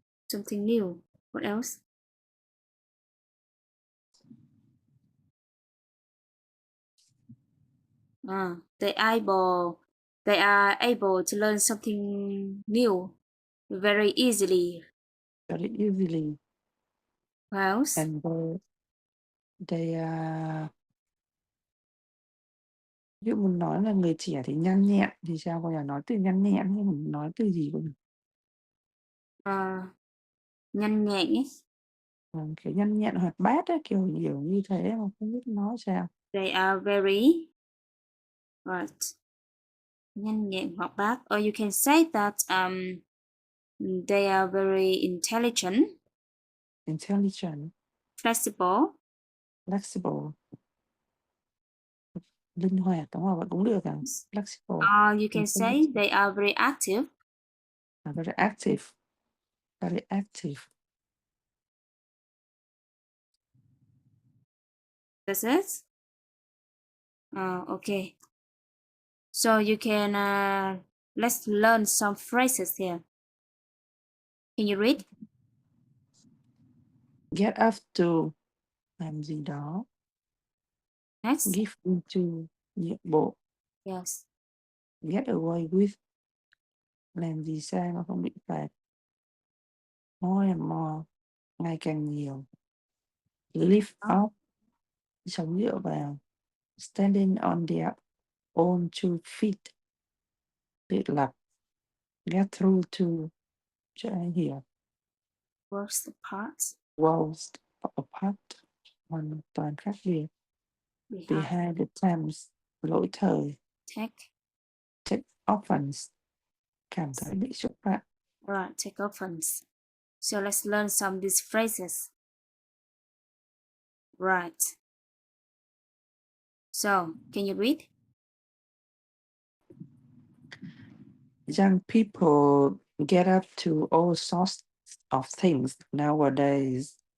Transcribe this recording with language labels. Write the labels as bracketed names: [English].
[English] something new. What else? They able They are able to learn something new very easily. Very easily. What else? [Vietnamese] And they ví dụ mình nói là người trẻ thì nhanh nhẹn thì sao bây giờ nói từ nhanh nhẹn nhưng mình nói từ gì cũng Nhanh nhẹn ấy. kiểu nhanh nhẹn hoạt bát á, kiểu như thế mà không biết nói sao. [English] They are very right. Nhanh nhẹn hoạt bát. Or you can say that they are very intelligent, Intelligent, flexible, [Vietnamese] flexible, linh hoạt đúng không? Vậy cũng được à? [English] Flexible, or you can say intelligent, they are very active. very active, very active. That's it. Okay. So you can let's learn some phrases here. Can you read? [Vietnamese] Get up to, làm gì đó. [English] Next. [Vietnamese] Give into, nhượng bộ. [English] Yes. [Vietnamese] Get away with, làm gì sai mà không bị phạt. More and more, ngày càng nhiều. Lift up, sống dựa vào. [English] Standing on their own 2 feet. [Vietnamese] Tự lập. Get through to, cho ai hiểu. [English] Worst parts. [Vietnamese] Worlds apart, hoàn toàn khác biệt. Behind the times, lỗi thời. Take offense, cảm thấy bị xúc phạm. [English] Right, take offense. So let's learn some of these phrases. Right. So, can you read? Young people get up to all sorts of things nowadays.